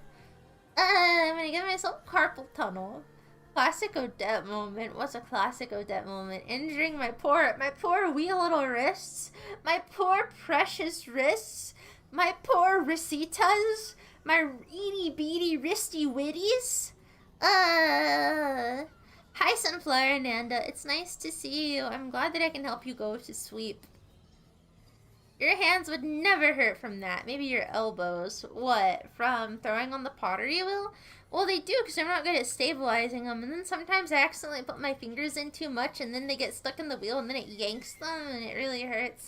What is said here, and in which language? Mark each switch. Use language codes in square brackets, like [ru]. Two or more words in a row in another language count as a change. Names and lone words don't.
[en] I'm gonna give myself carpal tunnel. Classic Odette moment. What's a classic Odette moment? Injuring my poor wee little wrists. My poor precious wrists. My poor wristitas. My itty beady wristy witties. Hi, Sunflower and Nanda. It's nice to see you. I'm glad that I can help you go to sleep. Your hands would never hurt from that. Maybe your elbows. What? From throwing on the pottery wheel? Well, they do, because I'm not good at stabilizing them. And then sometimes I accidentally put my fingers in too much, and then they get stuck in the wheel, and then it yanks them, and it really hurts.